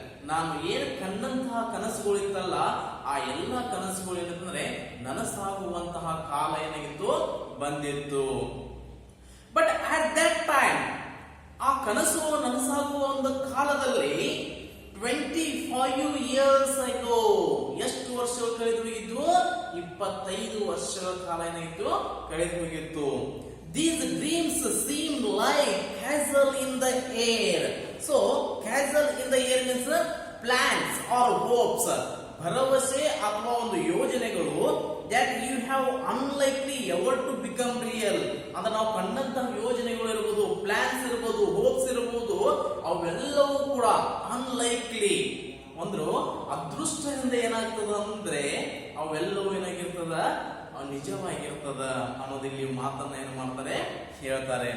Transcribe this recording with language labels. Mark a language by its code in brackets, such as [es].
[kn] ನಾನು ಏನು ಕಂಡಂತಹ ಕನಸುಗಳಿತ್ತಲ್ಲ, ಆ ಎಲ್ಲ ಕನಸುಗಳು ಏನಂತಂದ್ರೆ ನನಸಾಗುವಂತಹ ಕಾಲ ಏನಾಗಿತ್ತು, ಬಂದಿತ್ತು. [en] but at that time, [kn] ಆ ಕನಸು ನನಸಾಗುವ ಒಂದು ಕಾಲದಲ್ಲಿ [en] 25 years ago, [kn] ಎಷ್ಟು ವರ್ಷಗಳು ಕಳೆದು ಹೋಗಿದ್ದು, 25 ವರ್ಷಗಳ ಕಾಲ ಏನಾಗಿತ್ತು, ಕಳೆದು ಹೋಗಿತ್ತು. [en] These dreams seem like castle in the air. So castle in the air means plans or hopes, [kn] ಭರವಸೆ ಅಥವಾ ಒಂದು ಯೋಜನೆಗಳು [en] that you have unlikely ever to become real. [kn] ಅಂದ್ರೆ ನಾವು ಕಂಡಂತಹ ಯೋಜನೆಗಳು ಇರಬಹುದು, ಪ್ಲಾನ್ಸ್ ಇರಬಹುದು, ಹೋಪ್ಸ್ ಇರಬಹುದು, ಅವೆಲ್ಲವೂ ಕೂಡ ಅನ್ಲೈಕ್ಲಿ ಅಂದ್ರು ಅದೃಷ್ಟದಿಂದ ಏನಾಗ್ತದ ಅಂದ್ರೆ ಅವೆಲ್ಲವೂ ಏನಾಗಿರ್ತದ, ನಿಜವಾಗಿರ್ತದ ಅನ್ನೋದಿಲ್ಲಿ ಮಾತನ್ನ ಏನು ಮಾಡ್ತಾರೆ, ಹೇಳ್ತಾರೆ.